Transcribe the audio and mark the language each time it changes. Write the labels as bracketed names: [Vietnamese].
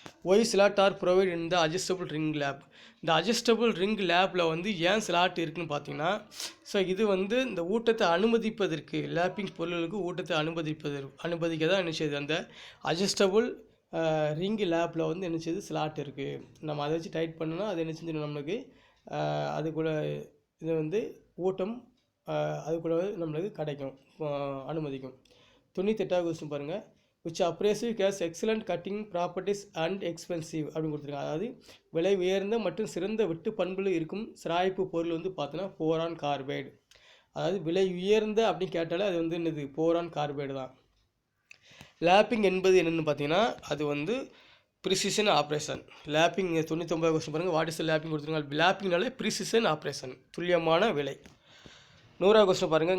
[English] Y slot are provide in the adjustable ring lap. [Tamil] இந்த adjustable ring லேப்பில் வந்து ஏன் ஸ்லாட் இருக்குதுன்னு பார்த்தீங்கன்னா, ஸோ இது வந்து இந்த ஊட்டத்தை அனுமதிப்பதற்கு லேப்பிங் பொருளுக்கு ஊட்டத்தை அனுமதிக்க தான் என்ன செய்யுது அந்த அட்ஜஸ்டபிள் ரிங் லேப்பில் வந்து என்ன செய்யுது ஸ்லாட் இருக்குது. நம்ம அதை வச்சு டைட் பண்ணோன்னா அது என்ன செஞ்சு நம்மளுக்கு அதுக்குள்ளே இது வந்து ஊட்டம் அதுக்குள்ளே நம்மளுக்கு கிடைக்கும், அனுமதிக்கும். 98வது கொஸ்டின் பாருங்கள். [English] which abrasive has excellent cutting properties and expensive [Tamil] அப்படின்னு கொடுத்துருக்காங்க. அதாவது விலை உயர்ந்த மற்றும் சிறந்த வெட்டு பண்புகள் இருக்கும் சிராய்ப்பு பொருள் வந்து பார்த்தோன்னா போரான் கார்பைடு. அதாவது விலை உயர்ந்த அப்படின்னு கேட்டாலே அது வந்து என்னது போரான் கார்பைடு தான். லேப்பிங் என்பது என்னென்னு பார்த்தீங்கன்னா அது வந்து ப்ரிசிஷன் ஆப்ரேஷன். லேப்பிங் 99வது கொஸ்டின் பாருங்கள். [English] what is lapping [Tamil] கொடுத்துருக்காங்க. லேப்பிங்னாலே ப்ரிசிஷன் ஆப்ரேஷன், துல்லியமான விலை. 100வது கொஸ்டின் பாருங்கள்.